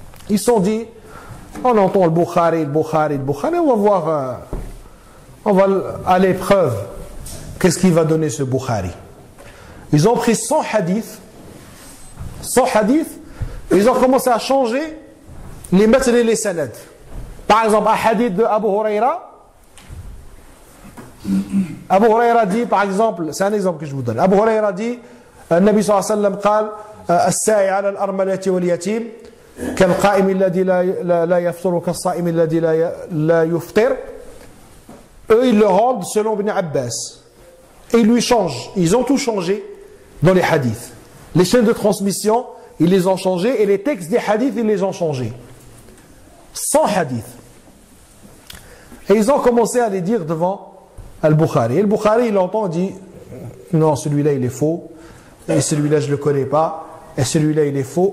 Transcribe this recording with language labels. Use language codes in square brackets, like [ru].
[fr] Ils se sont dit, on entend le Bukhari, on va voir, on va à l'épreuve, qu'est-ce qu'il va donner ce Bukhari. Ils ont pris 100 hadiths, et ils ont commencé à changer les matn et les sanad. Par exemple, un hadith de Abu Huraira. Abu Huraira dit, par exemple, c'est un exemple que je vous donne. Abu Huraira dit, Nabi sallallahu alayhi wa sallam [ar] قال الساعي على الأرملة واليتيم كالقائم الذي لا يفطر كالصائم الذي لا يفطر. [fr] Eux, ils le rendent selon Ibn Abbas. Et ils lui changent. Ils ont tout changé dans les hadiths. Les chaînes de transmission, ils les ont changés, et les textes des hadiths, ils les ont changés. 100 hadiths. Et ils ont commencé à les dire devant Al-Bukhari. Et le Bukhari, il entend, il dit, non, celui-là, il est faux, et celui-là, je ne le connais pas, et celui-là, il est faux.